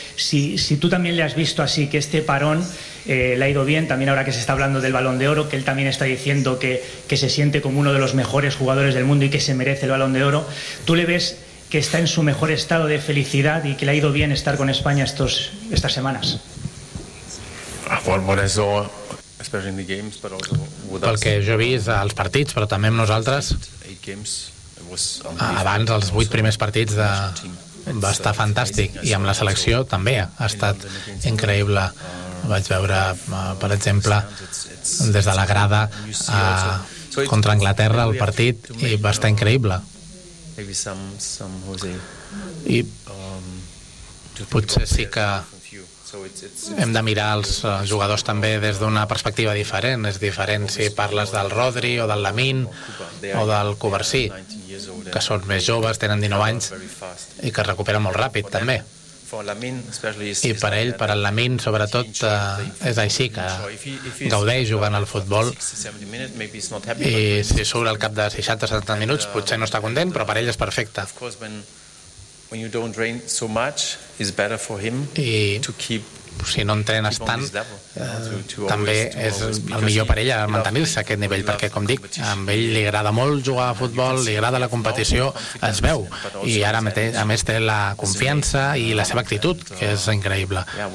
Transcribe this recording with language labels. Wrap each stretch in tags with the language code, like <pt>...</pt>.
<es>Si tú también le has visto así, que este parón le ha ido bien, también ahora que se está hablando del Balón de Oro, que él también está diciendo que se siente como uno de los mejores jugadores del mundo y que se merece el Balón de Oro, ¿tú le ves que está en su mejor estado de felicidad y que le ha ido bien estar con España estas semanas?</es> <ca>Pel que jo he vist als partits, però també amb nosaltres, abans els 8 primers partits va estar fantàstic, i amb la selecció també ha estat increïble. Vaig veure, per exemple, des de la grada contra Anglaterra el partit, i va estar increïble. I potser sí que hem de mirar els jugadors també des d'una perspectiva diferent. És diferent si parles del Rodri o del Lamin o del Cubarsí, que són més joves, tenen 19 anys i que es recuperen molt ràpid també. I per ell, per al Lamin sobretot, és així, que gaudeix jugant al futbol, i si surt al cap de 60-70 minuts potser no està content, però per ell és perfecte.</ca> <en>When you don't train so much, it's better for him to keep.</en> <ca>Si no entrenes tant, també és el millor per ella mantenir-se a aquest nivell, perquè, com dic, a ell li agrada molt jugar a futbol, li agrada la competició, es veu, i ara mateix, a més, té la confiança i la seva actitud, que és increïble.</ca>